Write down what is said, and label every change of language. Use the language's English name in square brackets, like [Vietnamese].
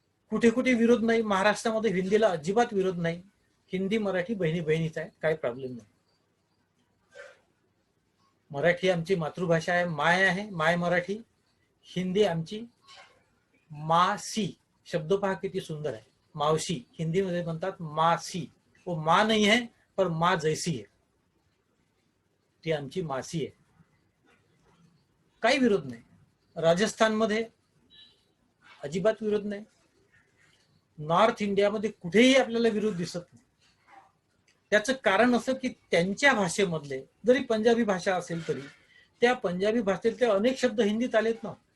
[Marathi] कुठे कुठे विरोध नाही, महाराष्ट्रामध्ये हिंदीला अजिबात विरोध नाही. हिंदी मराठी बहिणी बहिणीचा आहे, काही प्रॉब्लेम नाही. मराठी आमची मातृभाषा आहे, माय आहे, माय मराठी. हिंदी आमची मासी, शब्द पहा किती सुंदर आहे, मावशी. हिंदीमध्ये म्हणतात मासी. [Hindi] वो माँ नहीं है पर माँ जैसी है, [Marathi] ती आमची मासी आहे. काही विरोध नाही. राजस्थानमध्ये अजिबात विरोध नाही. नॉर्थ इंडियामध्ये कुठेही आपल्याला विरोध दिसत नाही. त्याचं कारण असं की त्यांच्या भाषेमधले, जरी पंजाबी भाषा असेल तरी त्या पंजाबी भाषेतले अनेक शब्द हिंदीत आलेत ना.